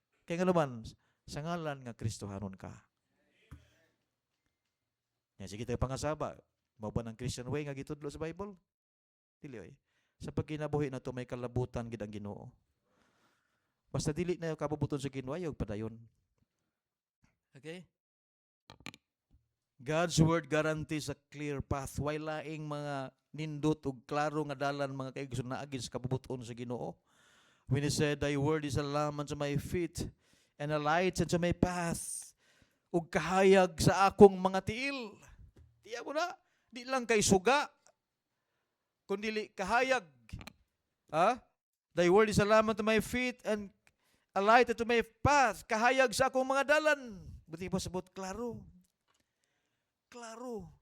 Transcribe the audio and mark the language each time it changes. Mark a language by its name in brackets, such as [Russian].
[Cebuano] Kaya nga naman, sa ngalan nga Kristohanon ka. Yan, sige tayo pangasaba. Mao ba ng Christian way nga gitudlo sa Bible? Dili oy. Sa pagkinabuhi na to may kalabutan gid ang Ginoo. Basta dili na kabubuton sa Ginoo, ayaw padayon. Okay? [English] God's word guarantees a clear path. [Cebuano] Way laing mga nindot ug klaro nga dalan mga kaigsoon na agin sa kabubuton sa Ginoo. [English] When He said, Thy word is a lamp unto my feet and a light unto my path. [Cebuano] Ug kahayag sa akong mga tiil. Tiya mo na, di lang kay suga, kundi kahayag. [English] Thy word is a lamp unto my feet and a light unto my path. [Cebuano] Kahayag sa akong mga dalan. Buti pa sabot, klaro. Klaro.